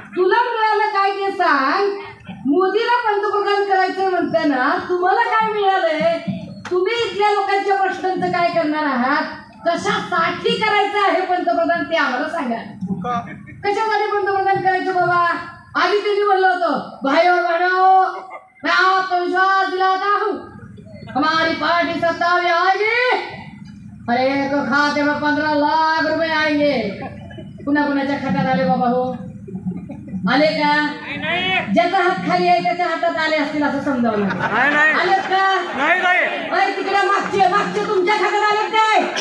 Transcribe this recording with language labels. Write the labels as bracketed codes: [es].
[mr] तुला मिळालं काय ते सांग. मोदीला पंतप्रधान करायचं म्हणताना तुम्हाला काय मिळालंय? तुम्ही इथल्या लोकांच्या प्रश्नांचं काय करणार आहात? कशासाठी करायचं आहे पंतप्रधान ते आम्हाला सांगा. कशासाठी पंतप्रधान करायचं बाबा? आधी त्यांनी म्हणलं होतं [hi] भाइयों बहनों, मैं आपको विश्वास दिलाता हूँ हमारी पार्टी सत्ता में आएगी, हर एक खाते में 15 लाख रुपए आएंगे. [mr] कुणा कुणाच्या खात्यात आले बाबा हो? आले का? ज्याचा हात खाली आहे त्याच्या हातात आले असतील असं समजावलं. आलेत का? तिकडे मागचे तुमच्या खात्यात आलेत काय?